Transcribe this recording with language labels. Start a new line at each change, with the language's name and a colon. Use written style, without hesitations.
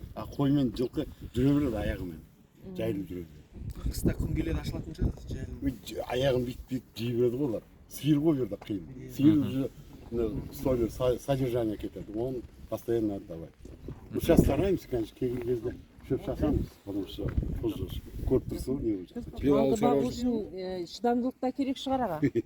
Kazakh: А қоймен жылқы жүре береді аяғымен, жайылып жүре береді. Қыста күн келеді ашылатын шығар жайылым. Аяғын бүйтіп жей береді ғой олар. Сиыр ғой жерде қиын. Сиыр
Russian: уже содержание
Kazakh: кетеді, оны постоянно отдавай.
Russian: Ну сейчас стараемся, конечно,
Kazakh: келген кезде шөп шашамыз,
Russian: потому что
Kazakh: көріп тұрсың ғой не
Russian: уже.
Kazakh: Малды бағу үшін шыдамдылық та керек шығар аға.